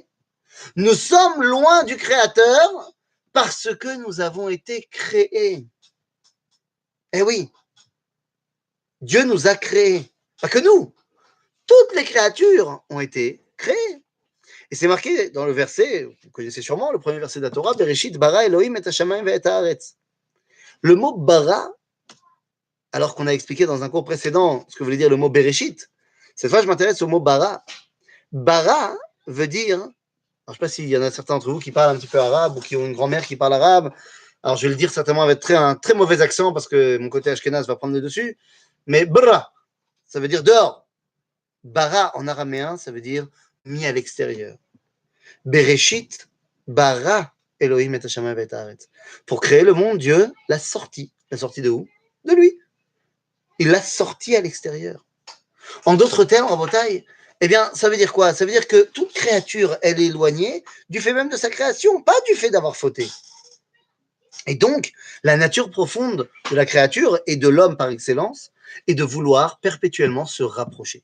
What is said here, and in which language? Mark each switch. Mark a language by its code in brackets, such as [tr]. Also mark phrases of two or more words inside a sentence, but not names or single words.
[fr] Nous sommes loin du Créateur parce que nous avons été créés. Eh oui, Dieu nous a créés. Pas que nous. Toutes les créatures ont été créées. Et c'est marqué dans le verset, vous connaissez sûrement le premier verset de la Torah, [he] בראשית ברא אלהים את השמים ואת הארץ. [fr] Le mot bara, alors qu'on a expliqué dans un cours précédent ce que voulait dire le mot Bereshit, cette fois je m'intéresse au mot bara. Bara veut dire, alors je ne sais pas s'il y en a certains d'entre vous qui parlent un petit peu arabe ou qui ont une grand-mère qui parle arabe, alors je vais le dire certainement avec un très mauvais accent parce que mon côté ashkénaze va prendre le dessus, mais bara, ça veut dire dehors. Bara en araméen, ça veut dire mis à l'extérieur. [he] בראשית ברא אלהים את השמים ואת הארץ. [fr] Pour créer le monde, Dieu l'a sorti. L'a sorti de où? De lui. Il l'a sorti à l'extérieur. En d'autres termes, en Bretagne, eh bien, ça veut dire quoi? Ça veut dire que toute créature, elle est éloignée du fait même de sa création, pas du fait d'avoir fauté. Et donc, la nature profonde de la créature et de l'homme par excellence, et de vouloir perpétuellement se rapprocher.